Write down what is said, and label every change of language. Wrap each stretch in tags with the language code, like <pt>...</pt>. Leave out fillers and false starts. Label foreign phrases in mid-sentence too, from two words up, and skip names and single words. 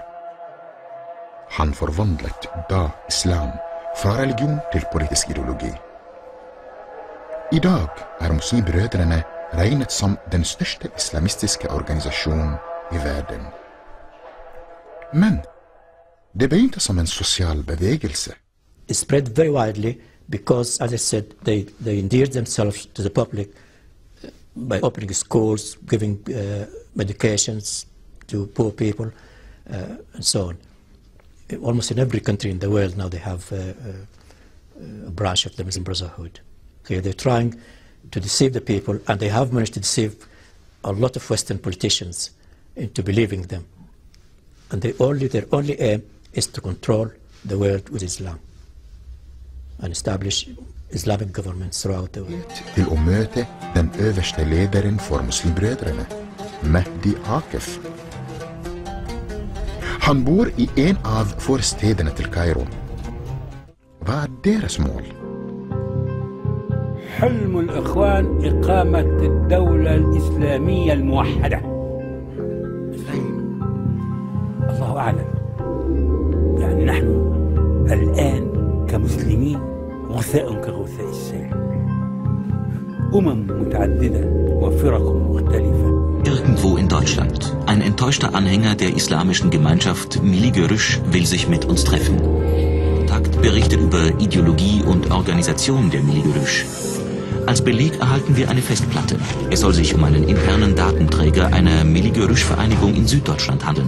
<no>Han forvandlet da islam fra religion til politisk ideologi. I dag er muslimbrødrene regnet som den største islamistiske organisasjonen i verden. Men det begynte som en sosial bevegelse.</no> <en>It spread very widely because, as I said, they endeared themselves to the public by opening schools, giving medications to poor people, and so on. Almost in every country in the world now they have a branch of the Muslim Brotherhood. Okay, they're trying to deceive the people, and they have managed to deceive a lot of Western politicians into believing them. And their only aim is to control the world with Islam and establish Islamic governments throughout the world.</en> <no>Til å møte den øverste lederen for muslimbrødrene, Mehdi Akif. Han bor i en av forstedene til Kairo. Hva er deres mål?</no> <ar>حلم الإخوان إقامة الدولة الإسلامية الموحدة. الله أعلم. يعني نحن الآن كمسلمين غثاء كغثاء السيل. متعددة وفرق مختلفة.</ar> <de>Irgendwo in Deutschland. Ein enttäuschter Anhänger der islamischen Gemeinschaft Milli Görüş will sich mit uns treffen. Takt berichtet über Ideologie und Organisation der Milli Görüş. Als Beleg erhalten wir eine Festplatte. Es soll sich um einen internen Datenträger einer Milli Görüş-Vereinigung in Süddeutschland handeln.</de>